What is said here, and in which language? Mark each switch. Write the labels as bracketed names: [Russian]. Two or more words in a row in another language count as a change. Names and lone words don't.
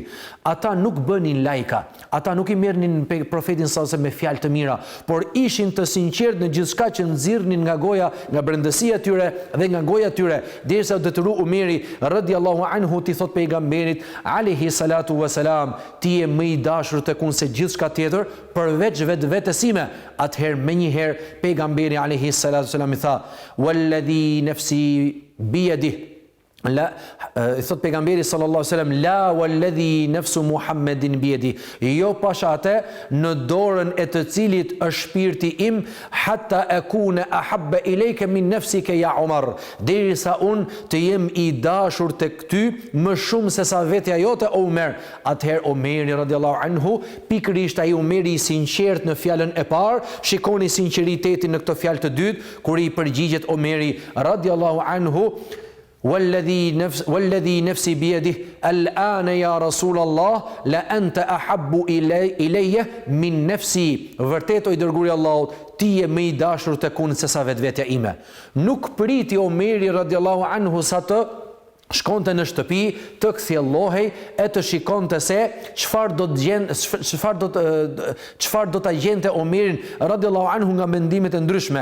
[Albanian] Ata nuk bënin lajka, ata nuk i merrnin profetin [Arabic] صلى الله عليه وسلم [Albanian] me fjalë të mira, por ishin të sinqertë në gjithçka që nxirrnin nga goja, nga brendësia e tyre dhe nga goja e tyre, derisa u detyroi Omeri [Arabic] رضي الله عنه [Albanian] ti thot pejgamberit [Arabic] عليه الصلاة والسلام: [Albanian] "Ti je më i dashur tek unë se gjithçka tjetër përveç vetvetes time." Atëherë menjëherë pejgamberi [Arabic] عليه الصلاة والسلام [Albanian] i tha: [Arabic] "والذي نفسي بيده." La, [Albanian] i thot pejgamberi [Arabic] صلى الله عليه وسلم: "لا والذي نفس محمد بيدي." [Albanian] Jo pasha atë në dorën e të cilit është shpirti im, [Arabic] حتى أكون أحب إليك من نفسك يا عمر. [Albanian] Derisa unë të jem i dashur tek ty më shumë se sa vetja jote o Omer. Atëherë Omeri [Arabic] رضي الله عنه, [Albanian] pikërisht ai Omeri i sinqert në fjalën e parë, shikoni sinqeritetin në këtë fjalë të dytë, kur i përgjigjet Omeri [Arabic] رضي الله عنه: "والذي نفسي بيده الآن يا رسول الله لأنت أحب إلي من نفسي." [Albanian] Vërtet o i dërguari i Allahut, ti je më i dashur tek unë se sa vetvetja ime. Nuk priti Omeri [Arabic] رضي الله عنه [Albanian] sa të shkonte në shtëpi, të kthjellohej e të shikonte se çfarë do ta gjente Omerin [Arabic] رضي الله عنه [Albanian] nga mendimet e ndryshme.